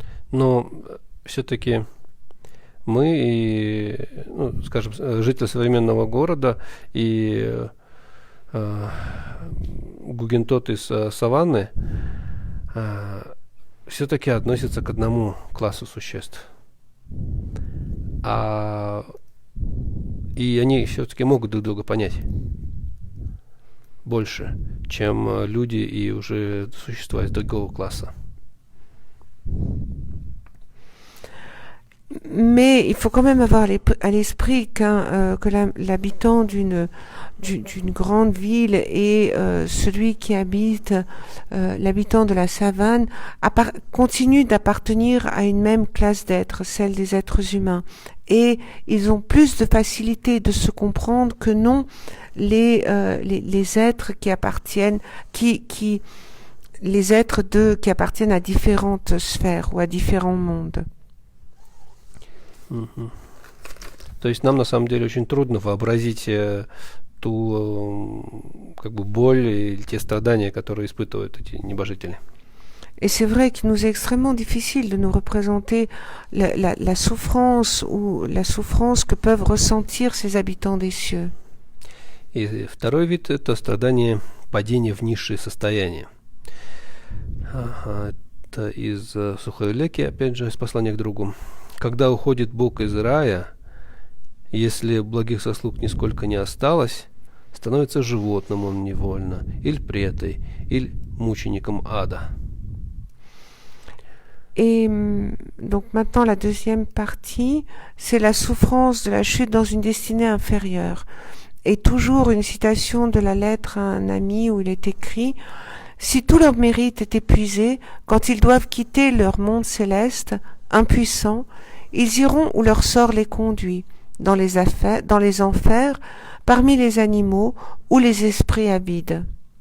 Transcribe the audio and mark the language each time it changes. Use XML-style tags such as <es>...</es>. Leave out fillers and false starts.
<ru>Но все-таки мы, скажем, жители современного города и гугентот из саванны все-таки относятся к одному классу существ. И они все-таки могут друг друга понять больше, чем люди и уже существа из другого класса.</ru> <fr>Mais il faut quand même avoir à l'esprit que l'habitant d'une grande ville et celui qui habite, l'habitant de la savane, continue d'appartenir à une même classe d'êtres, celle des êtres humains. Et ils ont plus de facilité de se comprendre que non les êtres qui appartiennent, les êtres qui appartiennent à différentes sphères ou à différents mondes.</fr> <ru>То есть нам на самом деле очень трудно вообразить ту как бы боль или те страдания, которые испытывают эти небожители.</ru> <fr>Et c'est vrai qu'il nous est extrêmement difficile de nous représenter la souffrance ou la souffrance que peuvent ressentir ces habitants des cieux.</fr> <ru>И второй вид – это страдание падения в низшие состояния. Ага, это из Сухой Леки, опять же, из послания к другу. Когда уходит Бог из рая, если благих заслуг нисколько не осталось, становится животным он невольно, или претой, или мучеником ада.</ru> <fr>Et donc maintenant la deuxième partie, c'est la souffrance de la chute dans une destinée inférieure. Et toujours une citation de la lettre à un ami où il est écrit « Si tout leur mérite est épuisé, quand ils doivent quitter leur monde céleste, impuissants, ils iront où leur sort les conduit, dans les enfers, parmi les animaux ou les esprits avides. »</fr>